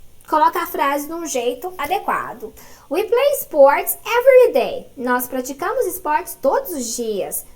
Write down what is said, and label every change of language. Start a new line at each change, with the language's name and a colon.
Portuguese: coloca a frase de um jeito adequado.
English: We play sports every day.
Portuguese: Nós praticamos esportes todos os dias.